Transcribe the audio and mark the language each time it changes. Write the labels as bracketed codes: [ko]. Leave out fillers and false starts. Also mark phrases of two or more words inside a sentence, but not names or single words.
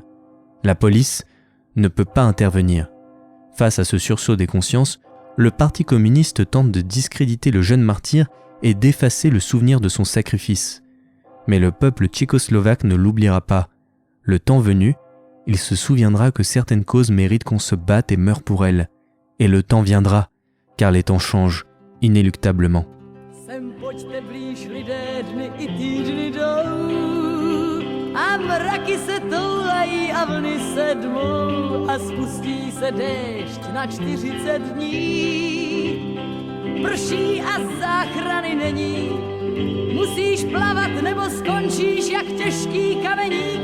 [fr] La police ne peut pas intervenir. Face à ce sursaut des consciences, le Parti communiste tente de discréditer le jeune martyr et d'effacer le souvenir de son sacrifice. Mais le peuple tchécoslovaque ne l'oubliera pas. Le temps venu, il se souviendra que certaines causes méritent qu'on se batte et meure pour elles. Et le temps viendra, car les temps changent, inéluctablement. [cs] Sem pojďte blíž lidé, dny i týdny jdou a mraky se toulají a vlny se dmou a spustí se déšť na 40 dní. Prší a záchrany není, musíš plavat nebo skončíš jak těžký kamení.